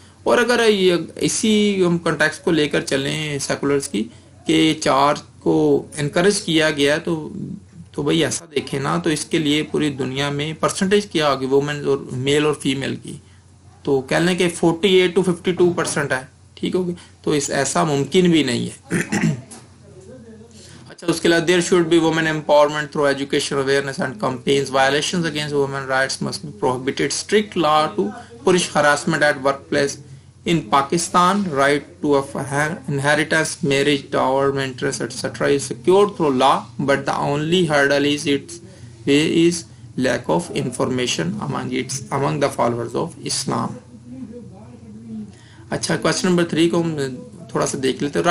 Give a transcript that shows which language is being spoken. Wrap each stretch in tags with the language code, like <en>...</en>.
<ur>اور اگر اسی ہم کنٹیکسٹ کو لے کر چلیں سیکولرز کی کہ 4 کو انکریج کیا گیا تو بھئی ایسا دیکھیں نا، تو اس کے لیے پوری دنیا میں پرسنٹیج کیا ہوگی وومن اور میل اور فیمیل کی، تو کہہ لیں کہ 48 to 52% ہے. ٹھیک ہوگی. تو ایسا ممکن بھی نہیں ہے. اچھا، اس کے علاوہ</ur> <en>There should be women empowerment through education awareness and campaigns. Violations against women rights must be prohibited. Strict law to punish harassment at workplace. In Pakistan, right to inheritance, marriage, dower, maintenance, etc. is secured through law, but the only hurdle is lack of information among the followers of Islam.</en> <ur>اچھا، question number 3 کو ہم تھوڑا سا دیکھ لیتے ہیں.</ur>